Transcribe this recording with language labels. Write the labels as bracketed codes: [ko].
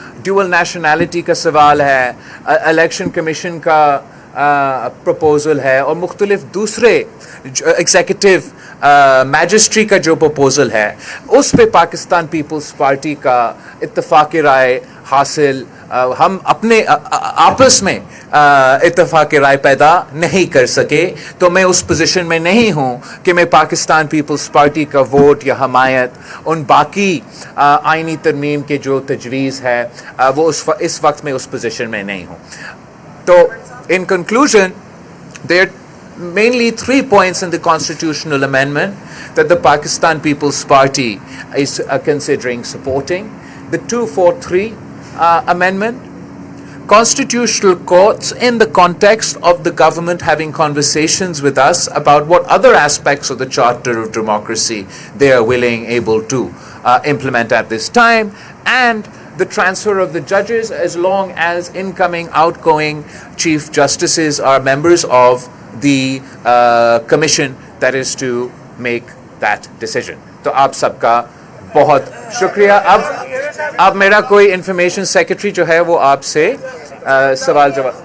[ur] Dual nationality کا سوال ہے, الیکشن کمیشن کا پروپوزل ہے, اور مختلف دوسرے ایگزیکٹو میجسٹری کا جو پروپوزل ہے, اس پہ پاکستان پیپلز پارٹی کا اتفاق رائے حاصل ہم اپنے آپس میں اتفاق رائے پیدا نہیں کر سکے. تو میں اس پوزیشن میں نہیں ہوں کہ میں پاکستان پیپلز پارٹی کا ووٹ یا حمایت ان باقی آئینی ترمیم کے جو تجویز ہے وہ اس وقت میں اس پوزیشن میں نہیں ہوں. تو [en] in conclusion, there are mainly 3 points in the constitutional amendment that the Pakistan People's Party is considering supporting. The 243 amendment, constitutional courts in the context of the government having conversations with us about what other aspects of the Charter of Democracy they are willing, able to implement at this time, and the transfer of the judges as long as incoming, outgoing chief justices are members of the commission that is to make that decision. [ur] تو آپ سب کا بہت شکریہ. اب میرا کوئی information secretary جو ہے وہ آپ سے سوال جواب.